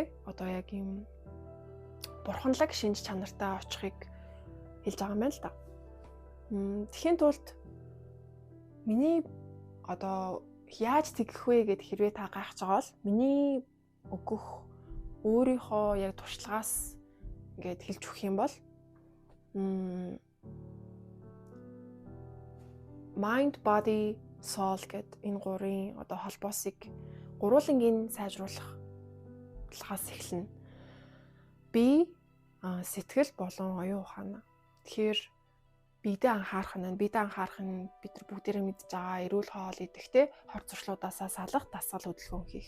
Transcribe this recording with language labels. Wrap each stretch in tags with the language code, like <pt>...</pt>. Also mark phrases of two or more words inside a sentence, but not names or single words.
<mn>Одоо яг юм бурханлаг шинж чанартай очихыг хэлж байгаа юм байна л да. Тэхийн тулд миний одоо яаж тэгэх вэ гэд хэрвээ та гайхаж байгаа бол миний өгөх өөрийнхөө яг туршлагаас ингээд хэлж өгөх юм бол</mn> <en>mind, body, soul</en> <mn>гэд энэ гурийн одоо холбоосыг гурвуулангийн сайжруулахаас эхэлнэ. Бие, сэтгэл болон оюун ухаан. Тэгэхээр биедээ анхаарах нь бид нар бүгдээрээ мэдж байгаа эрүүл хоол идэх те хор зуршлуудаасаа салах, дасгал хөдөлгөөн хийх.</mn>